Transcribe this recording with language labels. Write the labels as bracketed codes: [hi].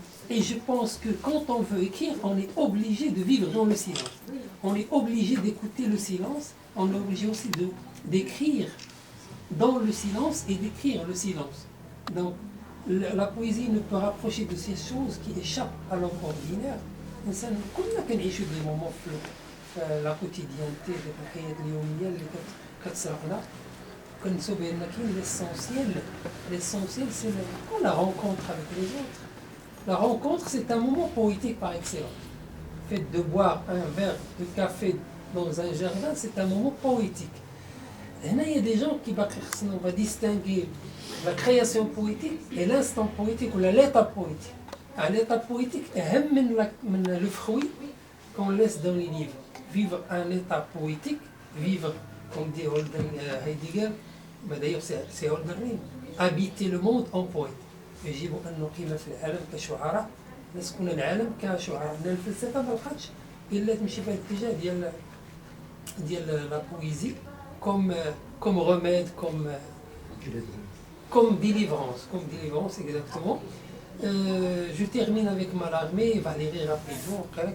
[fr] Et je pense que quand on veut écrire, on est obligé de vivre dans le silence. On est obligé d'écouter le silence, on est obligé aussi d'écrire dans le silence et d'écrire le silence. Donc, la poésie ne peut rapprocher de ces choses qui échappent à l'homme ordinaire. [ar] كلنا كنعيشوا des moments في la quotidienneté, في الحياة اليومية اللي [fr] كتسرقنا كنسوا بأن كاين l'essentiel c'est la rencontre avec les autres. La rencontre c'est un moment poétique par excellence. Le fait de boire un verre de café dans un jardin c'est un moment poétique. Là il y a des gens qui on va distinguer la création poétique et l'instant poétique ou l'état poétique. L'état poétique est le fruit qu'on laisse dans les livres. Vivre un état poétique, vivre, comme dit Heidegger, mais d'ailleurs c'est Hölderlin, habiter le monde en poète. [ar] يجب أن نقيم في العالم كشعراء نسكن العالم كشعراء. الفلسفة ما بقاتش إلا تمشي في هذا الاتجاه ديال la poésie comme remède, comme délivrance exactement. [fr] Je termine avec Mallarmé, Valérie rapidement.